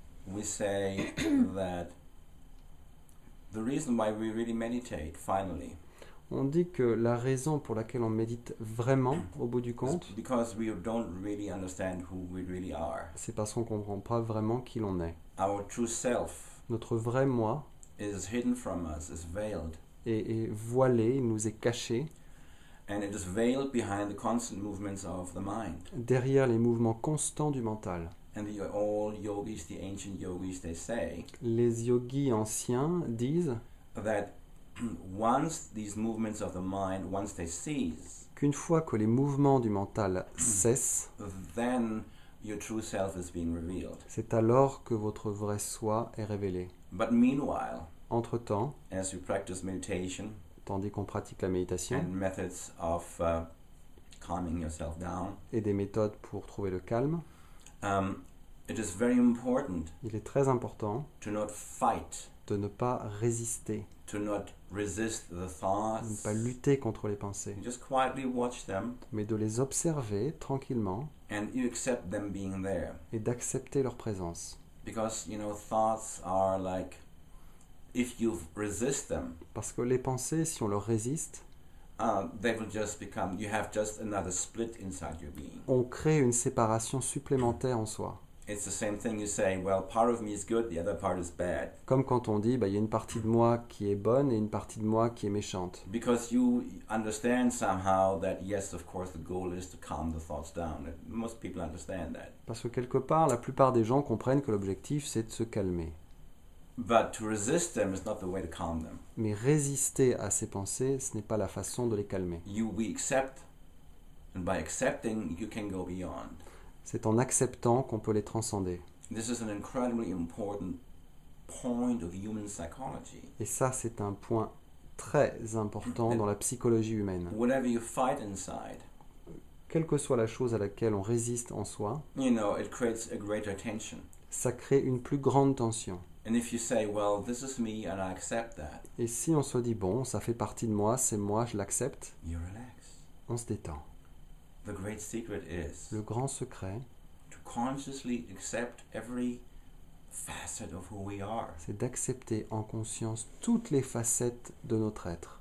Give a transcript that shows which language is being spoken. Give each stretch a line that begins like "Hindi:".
English: we say that the reason why we really meditate, finally,
French: on dit que la raison pour laquelle on médite vraiment, au bout du
English: is
French: compte,
English: because we don't really understand who we really are.
French: c'est parce qu'on ne comprend pas vraiment qui l'on est.
English: Our true self
French: Notre vrai moi
English: is hidden from us, is veiled,
French: est voilé, il nous est caché
English: and it is veiled behind the constant movements of the mind.
French: derrière les mouvements constants du mental.
English: And all yogis, the ancient yogis, they say
French: Les yogis anciens disent
English: that once these movements of the mind, once they cease,
French: qu'une fois que les mouvements du mental cessent,
English: then your true self is being revealed.
French: c'est alors que votre vrai soi est révélé.
English: But meanwhile,
French: Entre-temps,
English: as you practice meditation
French: tandis qu'on pratique la méditation
English: and methods of calming yourself down,
French: et des méthodes pour trouver le calme,
English: it is very important
French: il est très important
English: to not fight,
French: de ne pas résister,
English: to not resist the
French: de ne
English: thoughts.
French: pas lutter contre les pensées,
English: Just quietly watch them,
French: mais de les observer tranquillement
English: and you accept them being there.
French: et d'accepter leur présence.
English: Because, thoughts are like, if you resist them,
French: Parce que les pensées, si on leur résiste,
English: they will just become, you have just another split inside your being.
French: on crée une séparation supplémentaire en soi.
English: It's the same thing you say, well, part of me is good, the other part is bad.
French: Comme quand on dit, il y a une partie de moi qui est bonne et une partie de moi qui est méchante.
English: Because you understand somehow that, yes, of course, the goal is to calm the thoughts down. Most people understand that.
French: Parce que quelque part, la plupart des gens comprennent que l'objectif, c'est de se calmer.
English: But to resist them is not the way to calm them.
French: Mais résister à ces pensées, ce n'est pas la façon de les calmer.
English: We accept, and by accepting, you can go beyond.
French: C'est en acceptant qu'on peut les transcender.
English: This is an incredibly important point of human psychology.
French: Et ça, c'est un point très important dans la psychologie humaine.
English: Whatever you fight inside,
French: Quelle que soit la chose à laquelle on résiste en soi,
English: it creates a greater tension.
French: ça crée une plus grande tension.
English: And if you say, well, this is me and I accept that,
French: Et si on se dit, bon, ça fait partie de moi, c'est moi, je l'accepte,
English: you relax.
French: on se détend.
English: The great secret is
French: Le grand secret,
English: to consciously accept every facet of who we are.
French: c'est d'accepter en conscience toutes les facettes de notre être.